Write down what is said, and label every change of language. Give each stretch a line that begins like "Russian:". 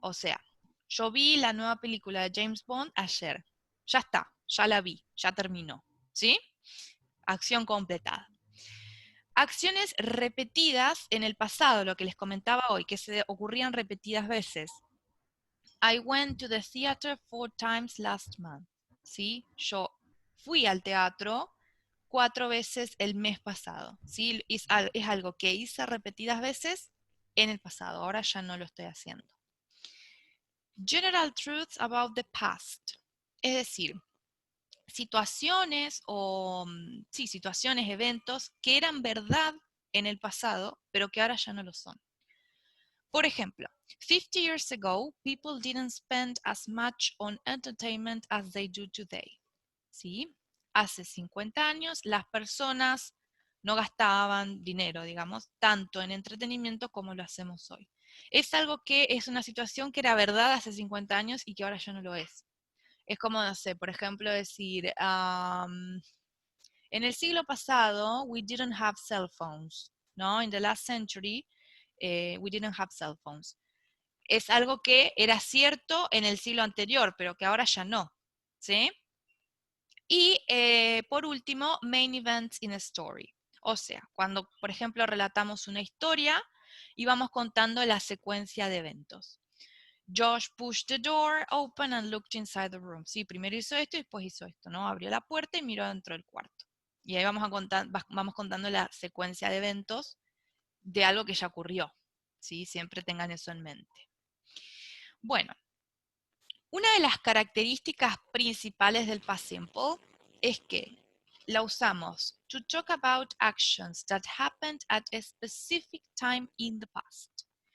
Spanish: O sea, yo vi la nueva película de James Bond ayer. Ya está, ya la vi, ya terminó, ¿sí? Acción completada. Acciones repetidas en el pasado, lo que les comentaba hoy, que se ocurrían repetidas veces.
English: I went to the theater 4 times last month.
Spanish: ¿Sí? Yo fui al teatro 4 veces el mes pasado. ¿Sí? Es algo que hice repetidas veces en el pasado. Ahora ya no lo estoy haciendo.
English: General truths about the past.
Spanish: Es decir, situaciones sí, situaciones, eventos que eran verdad en el pasado, pero que ahora ya no lo son. Por ejemplo,
English: 50 years ago, people didn't spend as much on entertainment as they do today.
Spanish: ¿Sí? Hace 50 años las personas no gastaban dinero, digamos, tanto en entretenimiento como lo hacemos hoy. Es algo que es una situación que era verdad hace 50 años y que ahora ya no lo es. Es como, no sé, por ejemplo, decir, en el siglo pasado,
English: we didn't have cell phones,
Spanish: ¿no?
English: In the last century, we didn't have cell phones.
Spanish: Es algo que era cierto en el siglo anterior, pero que ahora ya no, ¿sí? Y por último,
English: main events in a story.
Spanish: O sea, cuando, por ejemplo, relatamos una historia y vamos contando la secuencia de eventos.
English: Josh pushed the door open and looked inside the room.
Spanish: Sí, primero hizo esto y después hizo esto, ¿no? Abrió la puerta y miró dentro del cuarto. Y ahí vamos contando la secuencia de eventos de algo que ya ocurrió, ¿sí? Siempre tengan eso en mente. Bueno, una de las características principales del past simple es que la usamos
English: to talk about actions that happened at a specific time in the past.